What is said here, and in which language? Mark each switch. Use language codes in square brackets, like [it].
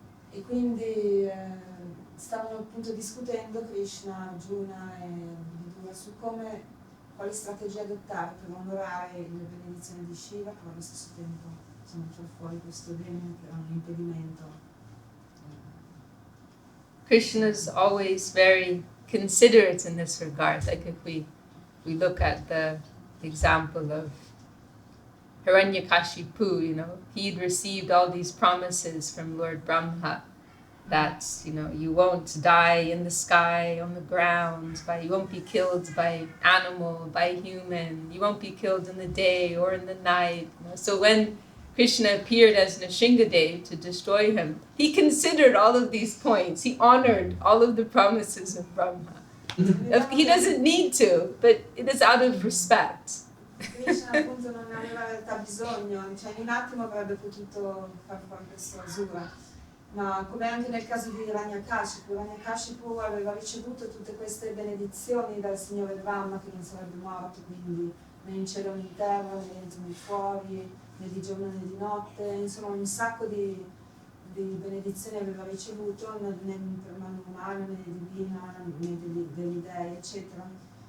[it] E quindi stavano appunto discutendo Krishna, Arjuna e Vidura su quali strategie adottare per onorare le benedizioni di Shiva, però allo stesso tempo insomma, far fuori questo demone che era un impedimento. [en] Krishna is always very considerate in this regard. Like if we look at the example of Hiranyakashipu, you know, he'd received all these promises from Lord Brahma that, you know, you won't die in the sky, on the ground, you won't be killed by animal, by human, you won't be killed in the day or in the night. You know? So when Krishna appeared as Nrsingadev to destroy him, he considered all of these points. He honored all of the promises of Brahma. He doesn't need to, but it is out of respect. [it] Krishna appunto non ne aveva in realtà bisogno, cioè in un attimo avrebbe potuto far fuori questo Asura, ma come anche nel caso di Hiranyakashipu aveva ricevuto tutte queste benedizioni dal Signore Brahma che non sarebbe morto, quindi né in cielo né in terra, né dentro né fuori, né di giorno né di notte, insomma un sacco di benedizioni aveva ricevuto, né per mano umana, né divina, né degli dei, eccetera.